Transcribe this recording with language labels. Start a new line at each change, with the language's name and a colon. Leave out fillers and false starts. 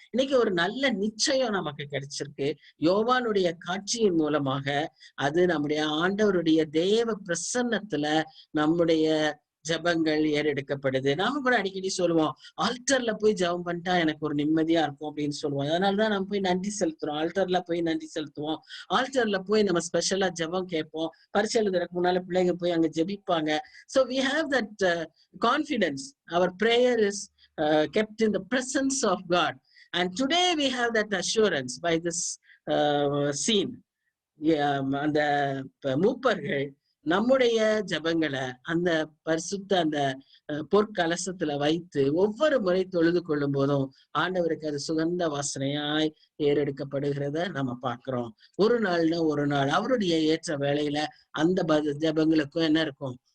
Tamil: இன்னைக்கு ஒரு நல்ல நிச்சயம் நமக்கு கிடைச்சிருக்கு. யோவானுடைய காட்சியின் மூலமாக அது நம்முடைய ஆண்டவருடைய தேவ பிரசன்னத்துல நம்முடைய ஜபங்கள் ஏறெடுக்கப்படுது. நாம கூட அடிக்கடி சொல்லுவோம், ஆல்டர்ல போய் ஜெபம் பண்ணிட்டா எனக்கு ஒரு நிம்மதியா இருக்கும் அப்படின்னு சொல்லுவோம். அதனாலதான் நம்ம போய் நன்றி செலுத்துறோம். ஆல்டர்ல போய் நன்றி செலுத்துவோம். ஆல்டர்ல போய் நம்ம ஸ்பெஷலா ஜெபம் கேட்போம். பரிசை எழுதுறதுக்கு முன்னால பிள்ளைங்க போய் அங்க ஜெபிப்பாங்க.
English: So we have that confidence. Our prayer is kept in the presence of God. And today we have that assurance by this scene.
Tamil: அந்த மூப்பர்கள் நம்முடைய ஜபங்களை அந்த பரிசுத்த அந்த பொற்கலசத்துல வைத்து ஒவ்வொரு முறை தொழுது கொள்ளும் போதும் ஆண்டவருக்கு அது சுகந்த வாசனையாய் ஏறெடுக்கப்படுகிறத நம்ம பார்க்கிறோம். ஒரு நாள்னா ஒரு நாள் அவருடைய ஏற்ற வேளையில அந்த ஜபங்களுக்கும் என்ன இருக்கும்?